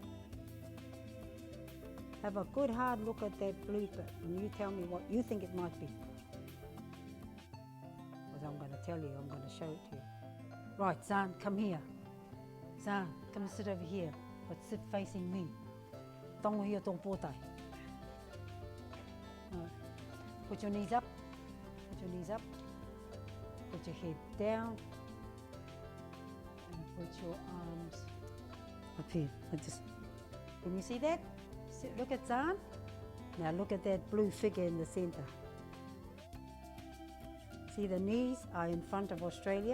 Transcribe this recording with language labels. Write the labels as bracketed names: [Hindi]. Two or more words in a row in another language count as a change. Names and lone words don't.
[English] Have a good hard look at that blue bit and you tell me what you think it might be. Because I'm going to tell you, I'm going to show it to you. Right, Zan, come here. Zan, come sit over here, but sit facing me. [Māori] Tangohau tō pōtai. [English] Put your knees up, put your knees up, put your head down, and put your arms up here. Can you see that? Look at Zan. Now look at that blue figure in the centre. See, the knees are in front of Australia.